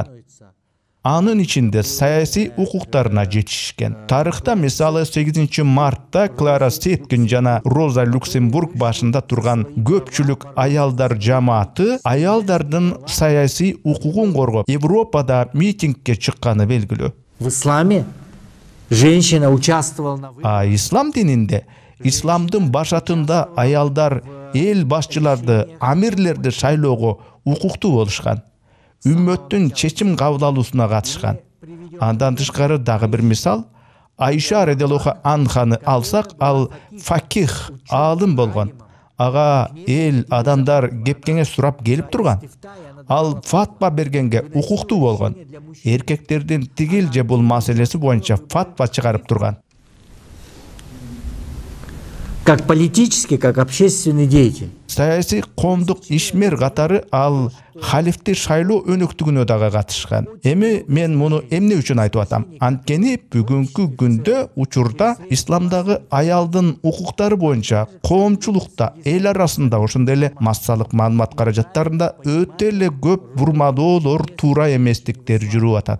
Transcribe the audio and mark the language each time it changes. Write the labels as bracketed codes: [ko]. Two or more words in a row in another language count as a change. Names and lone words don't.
[ky] Анын ичинде саясий укуктарына жетишкен. Тарыхта мисалы 8 мартта Клара Сеткин жана Роза Люксембург башында турган көпчүлүк аялдар жамааты аялдардын саясий укугун коргоп, Европада митингге чыкканы белгилүү. [ru] В исламе женщина участвовала на... [ky] Ислам дининде исламдын башатында аялдар эл башчыларды, амирлерди шайлоого укуктуу болушкан. Үммөттүн чечим кабыл алуусуна катышкан. Андан тышкары дагы бир мисал, Айша [ar] رضي الله عنها [ky] алсак, ал факих, аалым болгон. Ага эл адамдар кепкеңе сурап келип турган. Ал фатва бергенге укуктуу болгон. Эркектердин тигил же бул маселеси боюнча фатва чыгарып турган. [ru] Как политический, как общественный деятель. [ky] Саясий коомдук ишмер катары ал халифти шайлоо өнөктүгүнө дагы катышкан. Эми мен муну эмне үчүн айтып атам? Анткени бүгүнкү күндө учурда исламдагы аялдын укуктары боюнча коомчулукта, эл арасында ошондой эле массалык маалымат каражаттарында өтө эле көп бурмалоолор, туура эместиктер жүрүп атат.